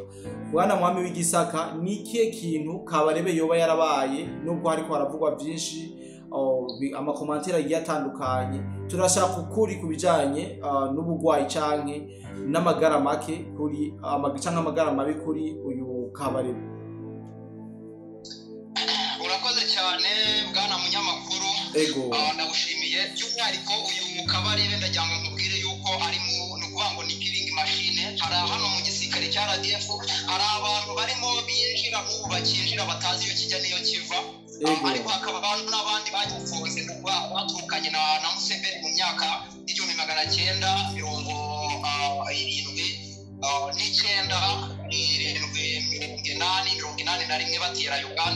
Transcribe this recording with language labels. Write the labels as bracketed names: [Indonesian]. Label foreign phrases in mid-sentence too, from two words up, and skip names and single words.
[Rundi] Bwana mwami w'Igisaka, ni ikihe kintu Kabarebe yoba yarabaye, nubwo hariko haravugwa byinshi amakomantere agiye atandukanye? Turashaka ukuri kubijanye n'ubugwayi canke n'amagara make kuri canke amagara mabi kuri uyu Kabarebe. Urakoze cyane bwana munyamakuru, ndagushimiye. By'umwihariko uyu Kabarebe ndagira ngo nkubwire yuko ari nukuvuga ngo ni [English] killing machine. [Rundi] Hari hano mu gisirikare cya RDF hari abantu barimo binjira n'ubu bakinjira batazi iyo kijya niyo kiva, ariko hakaba abantu n'abandi bagifunze baturukanye na Museveni mu myaka 1989 batera Uganda.